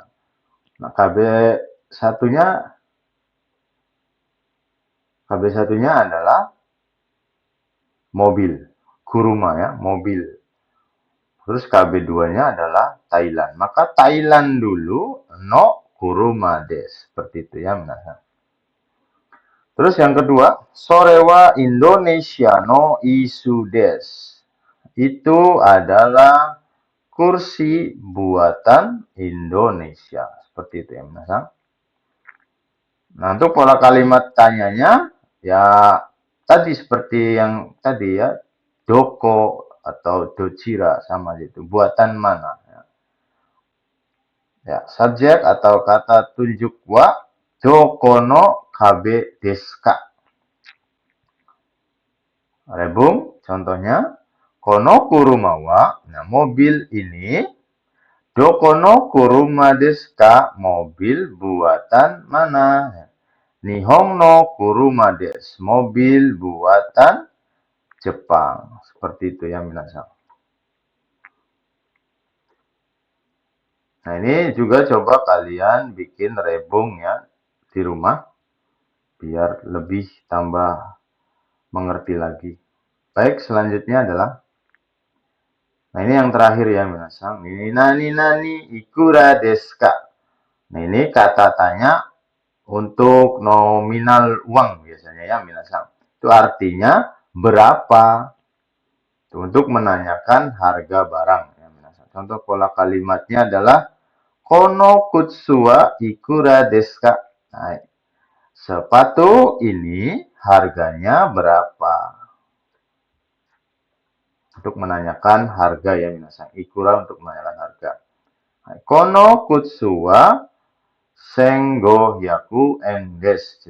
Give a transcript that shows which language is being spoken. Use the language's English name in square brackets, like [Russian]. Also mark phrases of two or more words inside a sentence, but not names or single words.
[Indonesian] Nah, KB1-nya adalah mobil, kuruma ya, mobil. Terus KB2-nya adalah Thailand. Maka Thailand dulu [Japanese] の車です. [Indonesian] Seperti itu ya minasan. Terus yang kedua, [Japanese] それはインドネシアの椅子です. [Indonesian] Itu adalah kursi buatan Indonesia. Seperti itu ya minasan. Nah, untuk pola kalimat tanyanya, ya tadi seperti yang tadi ya, doko atau docira sama gitu. Buatan mana? Ya, subjek atau kata tunjuk wa, [Japanese] どこの壁ですか. [Indonesian] Rebung, contohnya, [Japanese] この車は, [Indonesian] nah mobil ini, [Japanese] どこの車ですか, [Indonesian] mobil buatan mana? [Japanese] 日本の車です, [Indonesian] mobil buatan Jepang. Seperti itu ya minasan. Nah, ini juga coba kalian bikin rebung ya di rumah biar lebih tambah mengerti lagi. Baik, selanjutnya adalah nah ini yang terakhir ya minasan. [Japanese] Ini 何いくらですか. [Indonesian] Nah, ini kata tanya untuk nominal uang biasanya ya minasan. Itu artinya berapa? Untuk menanyakan harga barang ya minasan. Contoh pola kalimatnya adalah [Japanese] この靴はいくらですか? [Indonesian] Nah, sepatu ini harganya berapa? Untuk menanyakan harga ya minasan. [Japanese] Ikura [Indonesian] untuk menanyakan harga. [Japanese] この靴は千五百円です.